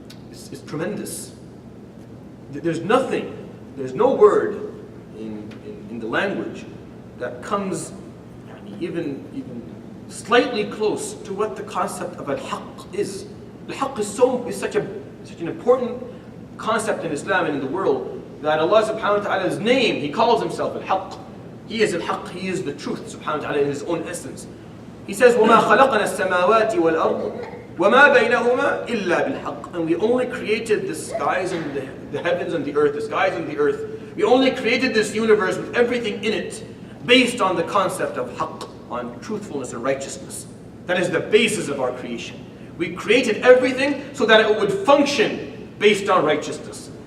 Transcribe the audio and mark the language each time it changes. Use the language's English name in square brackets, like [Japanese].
[English] It's tremendous. There's no word in the language that comes even slightly close to what the concept of al-haqq is. Al-haqq is such an important concept in Islam and in the world that Allah subhanahu wa ta'ala's name, He calls Himself al-haqq. He is al-haqq, He is the truth subhanahu wa ta'ala in His own essence. He says, [Arabic] وَمَا خَلَقْنَا السَّمَاوَاتِ وَالْأَرْضِ وَمَا بَيْنَهُمَا إِلَّا بِالْحَقِّ. [English] And we only created the skies and the heavens and the earth, the skies and the earth. We only created this universe with everything in it based on the concept of haqq, on truthfulness and righteousness. That is the basis of our creation. We created everything so that it would function based on righteousness.